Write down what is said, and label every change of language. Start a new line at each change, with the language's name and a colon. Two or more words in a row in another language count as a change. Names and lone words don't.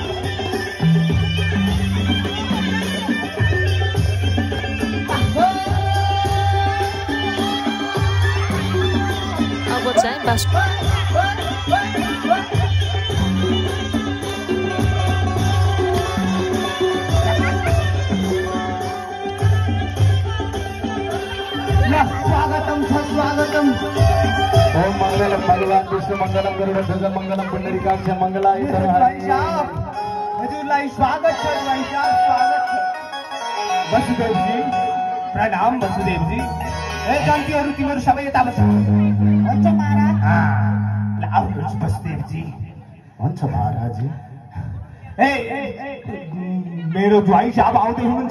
Nepali: अब चाहिँ स्वागतम छ स्वागतम।
Sanskrit: ओम मंगलम भगवान विष्णु मंगलम गरुड़ ध्वज मंगलम पुंडरीकाक्ष मंगलाय
Nepali: हजुरलाई स्वागत छ। स्वागत छ वसुदेव जी। प्रणाम वसुदेव जी। गन्तीहरू तिमीहरू सबै यता बस। हुन्छ महाराज। आउनुहोस् वसुदेव जी। हुन्छ महाराज। मेरो ज्वाइँ साहब आउँदै हुनुहुन्छ।